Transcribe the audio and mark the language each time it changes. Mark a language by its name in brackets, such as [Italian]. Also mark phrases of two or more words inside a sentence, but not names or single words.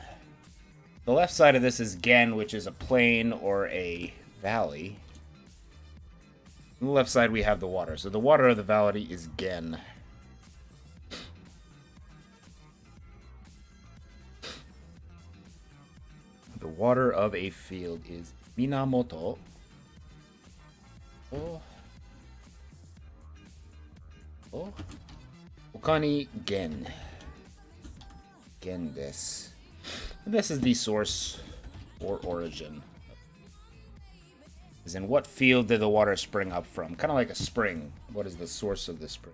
[English] The left side of this is gen, which is a plain or a valley. On the left side we have the water. So the water of the valley is gen. The water of a field is minamoto. [Japanese] Okani gen. Gen desu. [English] And this is the source or origin. As in, what field did the water spring up from? Kind of like a spring. What is the source of the spring?